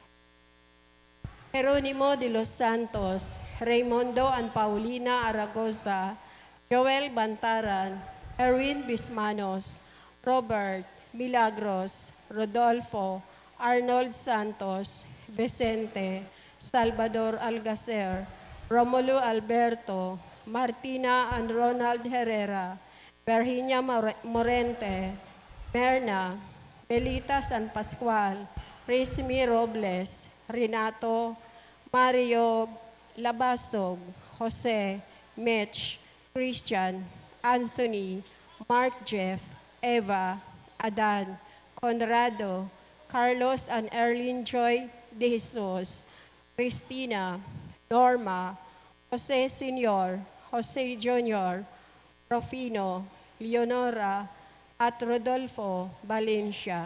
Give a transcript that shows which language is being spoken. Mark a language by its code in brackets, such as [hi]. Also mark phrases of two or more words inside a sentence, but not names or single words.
[en] Jeronimo de los Santos, Raimundo and Paulina Aragosa, Joel Bantaran, Erwin Bismanos, Robert, Milagros, Rodolfo, Arnold Santos, Vicente, Salvador Algacer, Romulo Alberto, Martina and Ronald Herrera, Virginia Morente, Merna, Belita San Pascual, Rizmi Robles, Renato, Mario Labasog, Jose, Mitch, Christian, Anthony, Mark Jeff, Eva, Adan, Conrado, Carlos and Erlene Joy De Jesus, [tl] Christina, Norma, Jose Sr., Jose Jr., Rufino, Leonora, at Rodolfo Valencia.